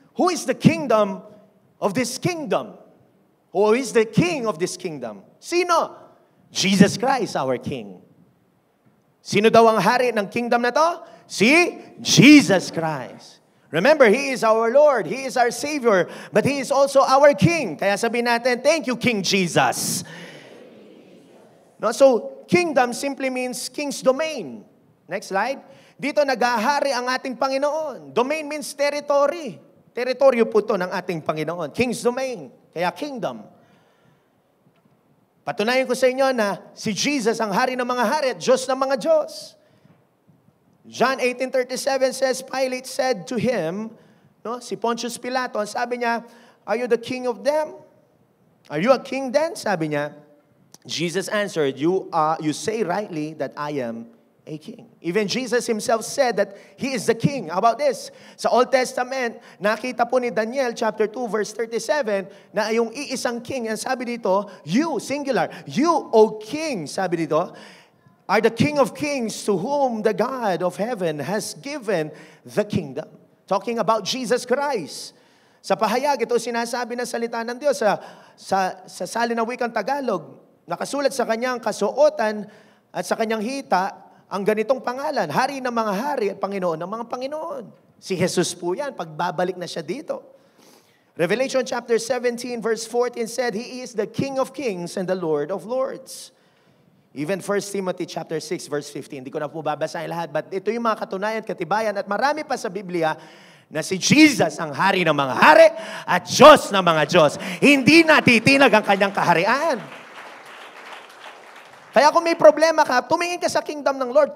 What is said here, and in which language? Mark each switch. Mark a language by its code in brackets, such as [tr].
[en] Who is the kingdom of this kingdom? Who is the king of this kingdom? Sino? Jesus Christ, our King. [tl] Sino daw ang hari ng kingdom na to? [en] Si Jesus Christ. Remember, He is our Lord. He is our Savior. But He is also our King. [tl] Kaya sabihin natin, [en] thank you, King Jesus. No, so, kingdom simply means king's domain. Next slide. [tl] Dito nag-ahari ang ating Panginoon. [en] Domain means territory. [tl] Teritoryo po ito ng ating Panginoon. [en] King's domain. [tl] Kaya kingdom. Patunayan ko sa inyo na si Jesus ang hari ng mga hari at Diyos ng mga Diyos. [en] John 18:37 says, Pilate said to him, [tl] no, si Pontius Pilato, sabi niya, [en] are you the king of them? Are you a king then? Sabi niya. Jesus answered, you say rightly that I am a king. Even Jesus himself said that He is the king. How about this? [tl] Sa Old Testament, nakita po ni Daniel chapter 2 verse 37 na yung iisang king, ang sabi dito, [en] you, singular, you, O king, sabi dito, are the King of Kings to whom the God of heaven has given the kingdom. Talking about Jesus Christ. [tl] Sa pahayag, ito sinasabi ng salita ng Diyos sa salin ng wikang Tagalog. Nakasulat sa kanyang kasuotan at sa kanyang hita ang ganitong pangalan, Hari ng mga hari at Panginoon ng mga Panginoon. Si Jesus po yan, pagbabalik na siya dito. [en] Revelation chapter 17 verse 14 said, He is the King of Kings and the Lord of Lords. Even 1 Timothy chapter 6 verse 15. [tl] Hindi ko na po babasahin lahat, but ito yung mga katunayan, katibayan, at marami pa sa Biblia na si Jesus ang hari ng mga hari at Diyos ng mga Diyos. Hindi natitinag ang kanyang kaharian. Kaya kung may problema ka, tumingin ka sa kingdom ng Lord.